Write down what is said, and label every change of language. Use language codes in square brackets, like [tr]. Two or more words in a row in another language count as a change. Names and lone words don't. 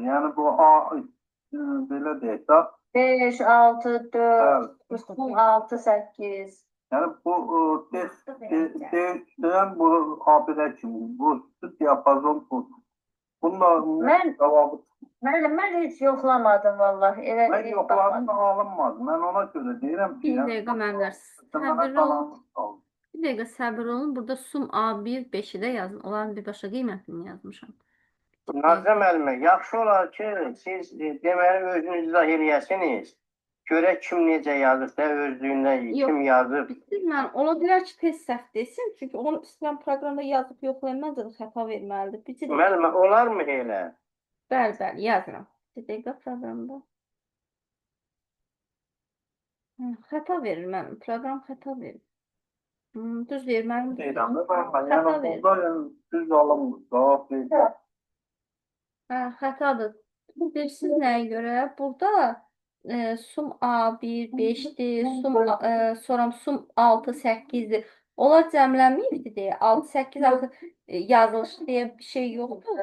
[az] Yəni bu A belə deyək də. 5, 6, 4, Bəli. sum 6, 8. Yəni bu deyirəm bu A1-ə kimi. Bu yapazon bu. Bunlar Mən- cavabı Mən heç yoxlamadım vallahi. Elə [tr] Ben yokladım alınmadı. Ben ona göre değilim ki. [az] Bir dəqiqə mənimlə səbirli olun. Bir dəqiqə səbirli olun. Burada sum A1 5'i də yazın. Onların bir başa qiymətini yazmışam. Nazlı müəllimə, yaxşı olar ki, siz deməli özünüz izah eləyəsiniz. Görək kim necə yazırsa, özlüyündən Yox. kim yazıb. Bilmem, ola bilər ki, tez səhv desin. Çünki onu istəyən proqramda yazıb yoxlayanda da xəta verməlidir. Bir dəqiqə. Müəllimə, olarmı elə? Bəli, yazıram. Bir dəqiqə proqramda. Xəta verir mənim. Proqram xəta verir. Düz deyir mənim. Deyirəm də ben Xəta yani verir. burada yani düz alınmır. [tr] Cevap değil. [az] Xətadır. Bilirsiniz nəyə görə? Burada sum A1 5'dir, sonra sum 6 8'dir. Onlar cəmlənməyibdi deyə 6 8 6 yazılış deyə bir şey yoxdur.